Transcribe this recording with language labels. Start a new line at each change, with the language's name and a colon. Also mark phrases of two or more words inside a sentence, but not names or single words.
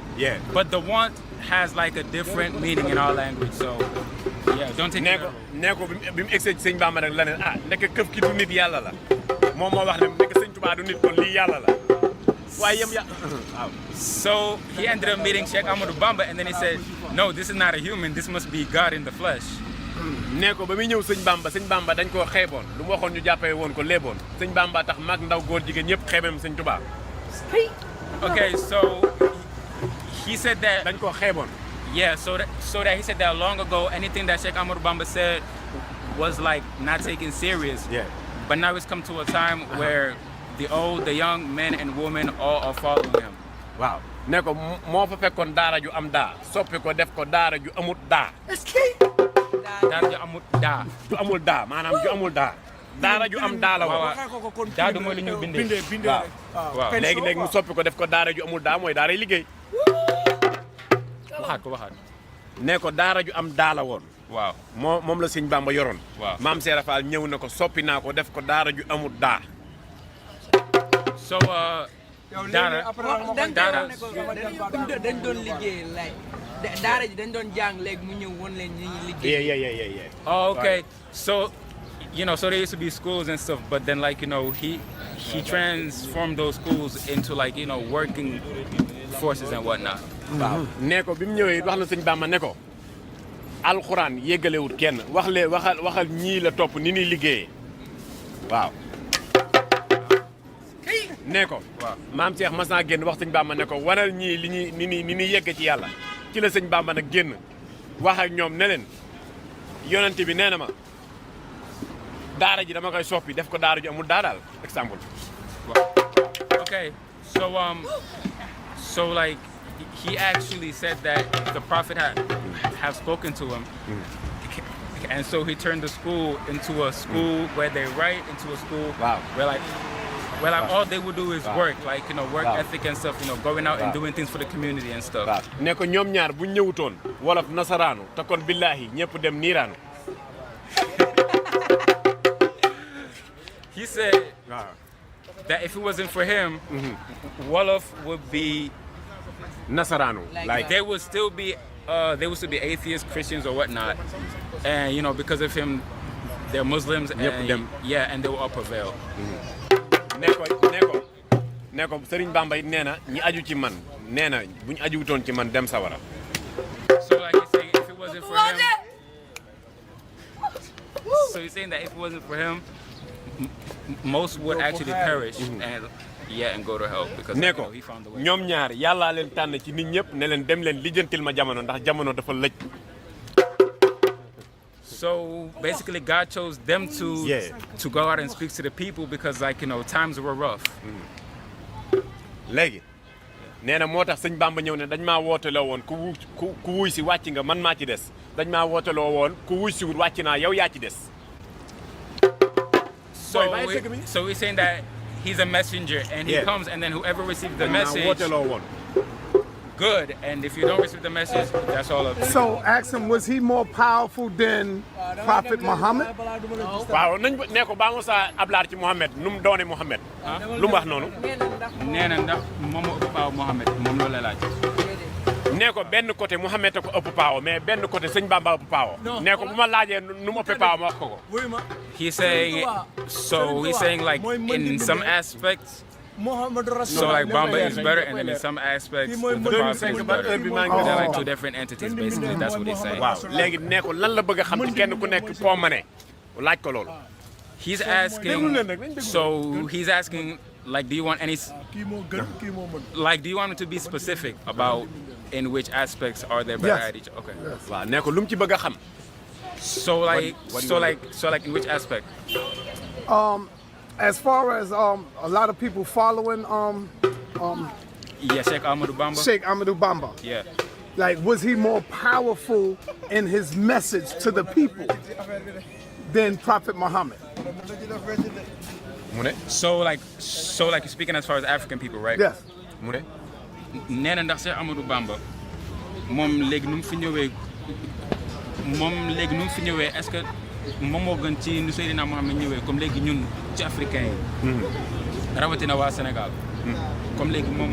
English: Yeah. But the want has like a different meaning in our language, so yeah, don't take it.
Wolof: Nee ko bi mu egsee ci sëñ Bamba nag la ne nekk këf ki du nit yàlla la moom moo wax ne nekk sëñ Tuubaa du nit kon lii yàlla la waaye yem waaw.
English: So he ended up meeting Sheikh Ahmadou Bamba, and then he said, no, this is not a human, this must be God in the flesh.
Wolof: Nee ko ba muy ñëw sëñ Bamba dañ koo xeeboon lu mu waxoon ñu jàppee woon ko léeboon sëñ Bamba tax mag ndaw góor jigéen ñëpp xeebam sëñ Tuubaa.
English: Okay, so he said that.
Wolof: dañ koo xeeboon.
English: Yeah, so that he said that long ago, anything that Sheikh Ahmadou Bamba said was like not taken serious. Yeah. But now it's come to a time where the old, the young, men and women all are following him.
Wolof: Waaw nee ko moo fa fekkoon daara ju am daa soppi ko def ko daara ju amut daa. Daara ju amut daa. ju amul daa maanaam ju amul daa. daara ju am daa la woon. daa du mooy li ñu bindee. waaw léegi mu soppi ko def ko daara ju amul daa mooy daaray liggéey. waxaat. nee ko daara ju am daa la woon. waaw moom la sëñ Bamba yoroon. waaw Maam Cheikh Rafal ñëw na ko soppi naa ko def ko daara ju amul daa. So daara dañ doon liggéey lay daara ji dañ doon jàng léegi mu ñëw woon leen ñi liggéey.
English: Yeah. Oh, okay. So so there used to be schools and stuff, but then like he transformed those schools into like working forces and whatnot.
Wolof: waaw nee ko bi mu ñëwee wax na sëñ Bamba ne ko alxuraan yéggalewut kenn waxal ñii la topp ni ñuy liggéeyee waaw. nee ko maam Cheikh mas naa génn wax sëñ Bamba ne ko wanal ñii li ñuy ni ñuy yegg ci yàlla ci la sëñ Bamba nag génn wax ak ñoom ne leen yonent bi nee na ma daara ji dama koy soppi def ko daara ju amul daaraal exemple.
English: Okay, so like he actually said that the prophet have spoken to him, and so he turned the school into a school where they write, into a school where like all they would do is work, like work ethic and stuff, going out and doing things for the community and stuff.
Wolof: Ne ko ñoom ñaar bu ñëwutoon wolof nasaraanu te kon billahi ñëpp dem niiraanu.
English: He said that if it wasn't for him, Wolof would be
Wolof: nasaraanu.
English: Like they would still be atheists, Christians, or whatnot, and because of him, they're Muslims, and and they will all prevail.
Wolof: Ne ko Serigne Bamba it nee na ñi aju ci man nee na bu ñu ajuwutoon ci man dem sawara.
English: So like he's saying, if it wasn't for him, so he's saying that if it wasn't for him, most would actually perish and go to hell because
Wolof: ne ko
English: he found the way.
Wolof: ñoom ñaar yàllaa leen tànn ci nit ñëpp ne leen dem leen lijjantil ma jamono ndax jamono dafa lëj.
English: So basically, God chose them to go out and speak to the people because, times were rough.
Wolof: Léegi nee na moo tax sëñ Bamba ñëw ne dañ maa wooteloo woon ku wuy si wàcc nga man maa ci des dañ maa wooteloo woon ku wuy si wut wàcc naa yow yaa ci des.
English: So he's saying that he's a messenger and he comes and then whoever receives the message.
Wolof: wooteloo woon.
English: Good, and if you don't receive the message, that's all up to you. So ask him, was he more powerful than Prophet Muhammad?
Wolof: waaw nañ ne ko ba mo sa ablaar ci Muhammad nu mu doone Muhammad lu mu wax noonu. nee na ndax moom moo ëpp paaw Muhammad moom loolu la laaj. ne ko benn côté Muhammad a ko ëpp paaw mais benn côté sëñ Bamba ëpp paaw. ne ko bu ma laajee nu mu ëppee paaw ma wax ko.
English: He's saying like in some aspects. So like Bamba is better, and then in some aspects the Prophet is better. They're like two different entities, basically. That's what he's saying.
Wolof: waaw léegi ne ko lan la bëgg a xam ci kenn ku nekk foo ma ne laaj ko loolu.
English: He's asking, like, do you want me to be specific about in which aspects are they better at each other? Okay.
Wolof: waaw ne ko lu mu ci bëgg a xam.
English: So like in which aspect? As far as a lot of people following Sheikh Ahmadou Bamba. Sheikh Ahmadou Bamba. Yeah. Like, was he more powerful in his message to the people than Prophet Muhammad? So like you're speaking as far as African people, right? Yes.
Wolof: mu ne. nee na ndax Cheikh Ahmadou Bamba moom léegi nu mu fi ñëwee
French: est-ce que
Wolof: moom moo gën ci nu Seydina Mohamed ñëwee comme léegi ñun ci africain yi. rawatina waa Sénégal. comme léegi moom.